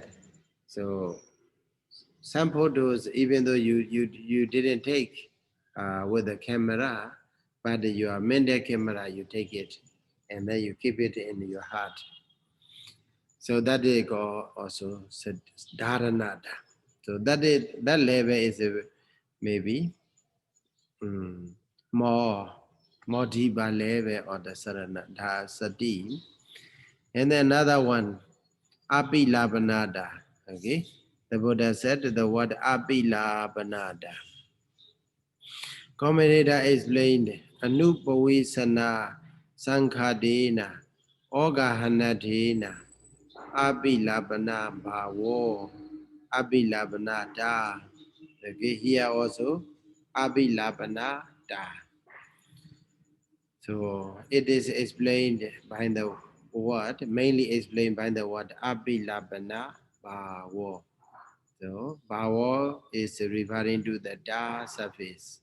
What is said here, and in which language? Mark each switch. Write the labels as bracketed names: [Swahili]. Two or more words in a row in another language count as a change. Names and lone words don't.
[English] So some photos, even though you didn't take with the camera, but your mental camera, you take it, and then you keep it in your heart. So that is called also dharanata. So that level is maybe more deeper level of the [Pali] sarana sati. [English] And then another one, apilabanada. Okay, the Buddha said the word apilabanada. Commentator explained [Pali] anupavisana sankhadena ogahanadena abilabana bhavo abilabanada. [English] Okay, here also abilabanada. So it is explained by the word, mainly explained by the word [Pali] abilabana bhavo. [English] So bhavo is referring to the da surface.